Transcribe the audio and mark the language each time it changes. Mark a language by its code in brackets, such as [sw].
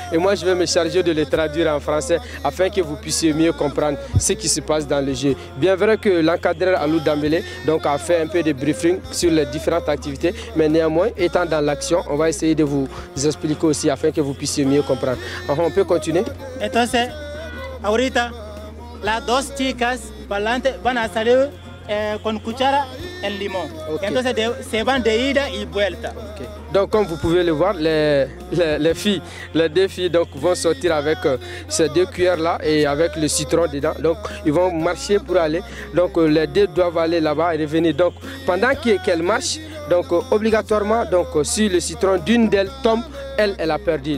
[fr] Et moi je vais me charger de le traduire en français afin que vous puissiez mieux comprendre ce qui se passe dans le jeu. Bien vrai que l'encadreur Alou Dambélé donc, a fait un peu de briefing sur les différentes activités. Mais néanmoins, étant dans l'action, on va essayer de vous expliquer aussi afin que vous puissiez mieux comprendre. Alors, on peut continuer? [es] Entonces, ahorita las 2 chicas van a salir con cuchara el limón. Okay. Entonces se van de ida y vuelta. Okay. [fr] Donc comme vous pouvez le voir, les filles, les deux filles donc, vont sortir avec ces 2 cuillères là et avec le citron dedans. Donc ils vont marcher pour aller. Donc les deux doivent aller là-bas et revenir. Donc pendant qu'elles marchent, donc obligatoirement, donc si le citron d'une d'elles tombe, elle a perdu.